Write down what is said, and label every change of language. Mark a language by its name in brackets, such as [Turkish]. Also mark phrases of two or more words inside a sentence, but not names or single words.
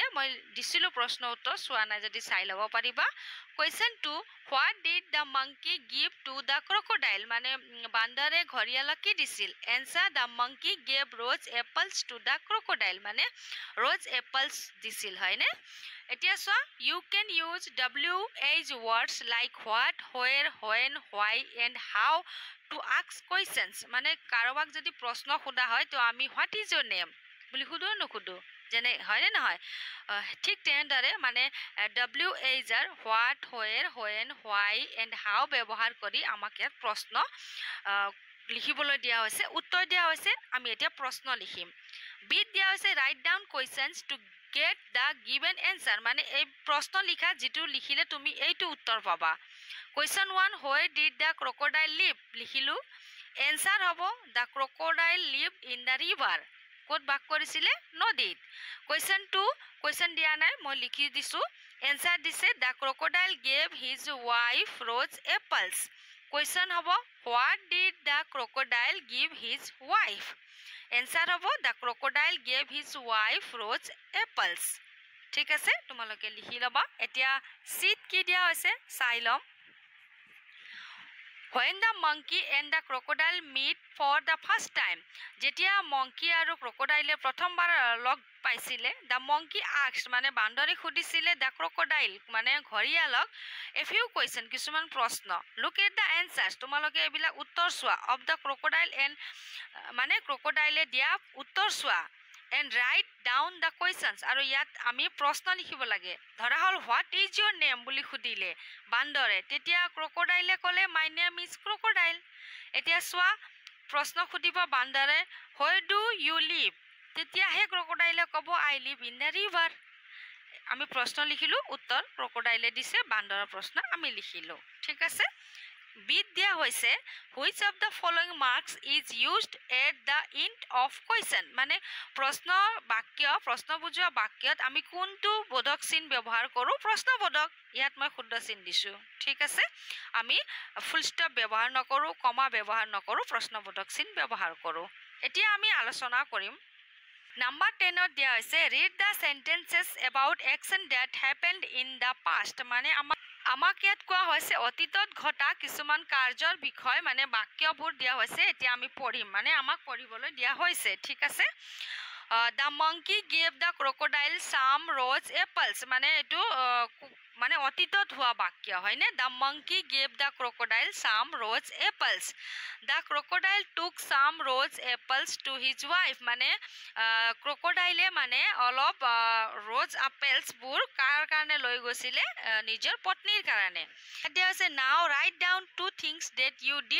[Assamese] মই দিছিলো প্ৰশ্ন উত্তৰ চোৱা নাই যদি চাই ল'ব পাৰিবা [English] question 2 what did the monkey give to the crocodile [Assamese] মানে বান্দৰে ঘৰিয়ালক কি দিছিল [English] answer the monkey gave rose apples to the crocodile মানে rose apples [Assamese] দিছিল হয়নে এতিয়া সোয়া [English] you can use WH words like what where when why and how to ask questions [Assamese] মানে কাৰোবাক যদি প্ৰশ্ন খুদা হয় তো আমি [English] what is your name [Assamese] বুলি খুদো নখুদো যেনে হয়নে নহয় ঠিক তেনেদৰে মানে WH আর [English] what where when why and how [Assamese] ব্যৱহাৰ কৰি আমাক ইয়াত প্ৰশ্ন লিখিবলৈ দিয়া হৈছে উত্তৰ দিয়া হৈছে আমি এতিয়া প্ৰশ্ন লিখিম বিট দিয়া হৈছে write [English] down questions to get the given answer [Assamese] মানে এই প্ৰশ্ন লিখা যেটো লিখিলে তুমি এইটো উত্তৰ পাবা [English] question 1 where did the crocodile live লিখিলো answer হ'ব the crocodile lived in the river [Assamese] ক'ত বাস কৰিছিল নদীত [English] question 2 question [Assamese] দিয়া নাই মই লিখি দিছো [English] এনসার দিছে the crocodile gave his wife rose apples question হ'ব what did the crocodile give his wife answer হ'ব the crocodile gave his wife rose apples [Assamese] ঠিক আছে তোমালোকে লিখি ল'বা এতিয়া চিট কি দিয়া হৈছে চাই ল'ম [English] When the monkey and the crocodile meet for the first time, [Assamese] যেতিয়া monkey আৰু crocodile প্ৰথমবাৰ লগ পাইছিলে, [English] the monkey asked [Assamese] মানে বান্দৰে সুধিছিলে [English] the crocodile [Assamese] মানে ঘৰিয়ালক [English] a few question [Assamese] কিছুমান প্ৰশ্ন [English] look at the answers [Assamese] তোমালোকে এইবিলাক উত্তৰ চোৱা [English] of the crocodile and [Assamese] মানে crocodile দিয়া উত্তৰ চোৱা [English] and write down the questions [Assamese] আৰু ইয়াত আমি প্ৰশ্ন লিখিব লাগে ধৰা হল [English] what is your name [Assamese] বুলি সুধিলে বান্দৰে তেতিয়া ক্ৰকডাইলে ক'লে [English] my name is crocodile [Assamese] এতিয়া চোৱা প্ৰশ্ন সুধিব বান্দৰে [English] where do you [Assamese] live তেতিয়া হে ক্ৰকডাইলে ক'ব [English] I live in the river [Assamese] আমি প্ৰশ্ন লিখিলো উত্তৰ ক্ৰকডাইলে দিছে বান্দৰৰ প্ৰশ্ন আমি লিখিলো ঠিক আছে বিট দিয়া হৈছে [English] which of the following marks is used at the end of question [Assamese] মানে প্ৰশ্ন বাক্য প্ৰশ্ন বুজোৱা বাক্যত আমি কোনটো বোধক চিন ব্যৱহাৰ কৰো প্ৰশ্নবোধক ইয়াত মই শুদ্ধ চিন দিছো ঠিক আছে আমি [English] full stop [Assamese] ব্যৱহাৰ নকৰো কমা ব্যৱহাৰ নকৰো প্ৰশ্নবোধক চিন ব্যৱহাৰ কৰো এতিয়া আমি আলোচনা কৰিম Number 10 দিয়া হৈছে [English] read the sentences about action that happened in the past [Assamese] মানে আমাক ইয়াত কোৱা হৈছে অতীতত ঘটা কিছুমান কাৰ্যৰ বিষয় মানে বাক্যবোৰ দিয়া হৈছে এতিয়া আমি পঢ়িম মানে আমাক পঢ়িবলৈ দিয়া হৈছে ঠিক আছে [English] the monkey gave the crocodile some rose apples [Assamese] মানে এটো মানে অতীতত হোৱা বাক্য হয়নে [English] the monkey gave the crocodile some rose apples the crocodile took some rose apples to his wife [Assamese] মানে crocodile মানে অলপ [English] rose apples [Assamese] বোৰ কাৰ কাৰণে লৈ গৈছিলে নিজৰ পত্নীৰ কাৰণে এতিয়া আছে [English] now write down two things that you did